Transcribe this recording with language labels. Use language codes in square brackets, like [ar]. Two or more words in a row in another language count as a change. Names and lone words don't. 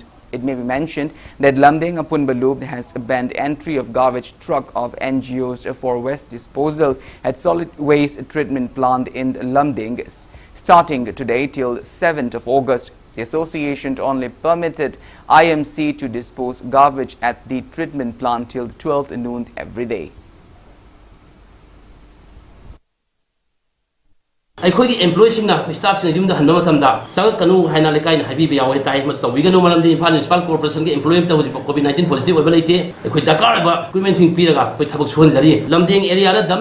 [en] It may be mentioned that Lamdeng Apunba Loop has banned entry of garbage truck of NGOs for waste disposal at solid waste treatment plant in Lamdeng starting today till 7th of August. The association only permitted IMC to dispose garbage at the treatment plant till 12th noon every day. [mni] ꯑꯩꯈꯣꯏꯒꯤ ꯏꯝꯄ꯭ꯂꯣꯌꯤꯁꯤꯡꯅ ꯁ꯭ꯇꯥꯐꯁꯤꯡꯅ ꯌꯨꯝꯗ ꯍꯟꯕ ꯃꯇꯝꯗ ꯆꯪꯉꯛꯀꯅꯨ ꯍꯥꯏꯅ ꯂꯩꯀꯥꯏꯅ ꯍꯥꯏꯕꯤꯕ ꯌꯥꯎꯋꯦ ꯇꯥꯏ ꯇꯧꯕꯤꯒꯅꯨ ꯃꯔꯝꯗꯤ ꯏꯝꯐꯥꯜ ꯃ꯭ꯌꯨꯅꯤꯁꯤꯄꯥꯜ ꯀꯣꯔꯄꯣꯔꯦꯁꯟꯒꯤ ꯏꯝꯄ꯭ꯂꯣꯌꯤ ꯑꯃꯇ ꯍꯧꯖꯤꯛ ꯀꯣꯚꯤꯗ-19 ꯄꯣꯖꯤꯇꯤꯚ ꯑꯣꯏꯕ ꯂꯩꯇꯦ ꯑꯩꯈꯣꯏ ꯗꯔꯀꯥꯔ ꯑꯣꯏꯕ ꯏꯀ꯭ꯋꯤꯞꯃꯦꯟꯁꯤꯡ ꯄꯤꯔꯒ ꯑꯩꯈꯣꯏ ꯊꯕꯛ ꯁꯨꯍꯟꯖꯔꯤ ꯂꯝꯗꯦꯡ ꯑꯦꯔꯤꯌꯥꯗ ꯗꯝ